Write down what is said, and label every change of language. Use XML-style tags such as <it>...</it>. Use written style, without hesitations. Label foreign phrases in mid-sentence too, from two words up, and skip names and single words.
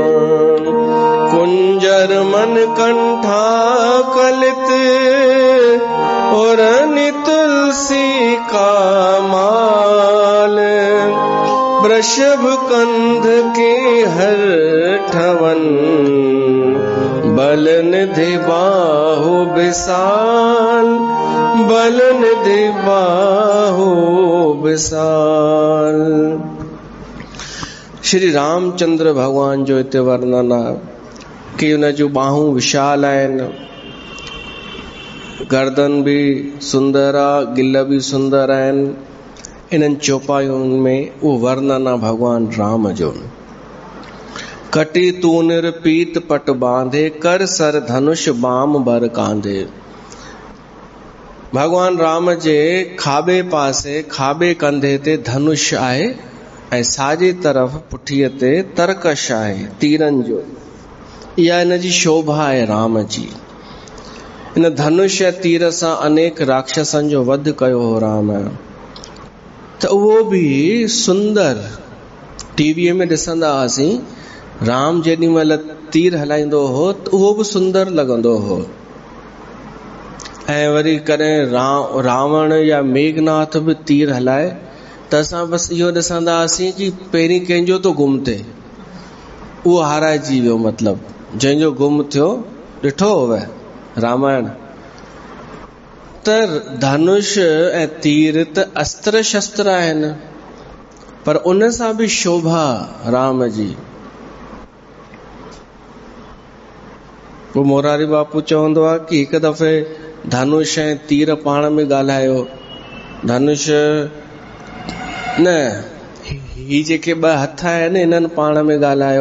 <awa>कुंजर मन कंठा कलित और तुलसी का माल, वृषभ कंध के हर ठवन, बल निधि बाहु विशाल, बल निधि बाहु विशाल।</awa> <sd>श्री रामचंद्र भगवान जो हिते वर्णन आहे कि उन जूं बाहूं विशाल आहिनि, गर्दन भी सुंदर आहे, गिल भी सुंदर आहिनि। इन्हनि चौपायुनि में उहो वर्णन आहे भगवान राम जो।</sd> <awa>कटी तूनिर पीत पट बांधे, कर सर धनुष बाम बर कांधे।</awa> <sd>भगवान राम जे खाॿे पासे खाॿे कंधे ते धनुष आहे ऐं साॼे तरफ़ पुठीअ ते तरकश आहे तीरनि जो। इहा इन जी शोभा आहे राम जी। इन धनुष ऐं तीर सां अनेक राक्षसनि जो वध कयो हो राम, त उहो बि सुंदर। टीवीअ में ॾिसंदा हुआसीं, राम जेॾी महिल तीर हलाईंदो हो त उहो बि सुंदर लॻंदो हो। ऐं वरी कॾहिं रावण या मेघनाथ बि तीर हलाए त असां बसि इहो ॾिसंदा हुआसीं कि पहिरीं कंहिंजो तो गुम थिए, उहो हाराइजी वियो। मतिलबु जंहिंजो गुम थियो, ॾिठो हुवे रामायण। त धनुष ऐं तीर त अस्त्र शस्त्र आहिनि, पर उन सां बि शोभा राम जी। पोइ मोरारी बापू चवंदो आहे कि हिकु दफ़े धनुष ऐं तीर पाण में ॻाल्हायो। धनुष न, ही जेके ॿ हथ आहिनि इन्हनि पाण में ॻाल्हायो।</sd>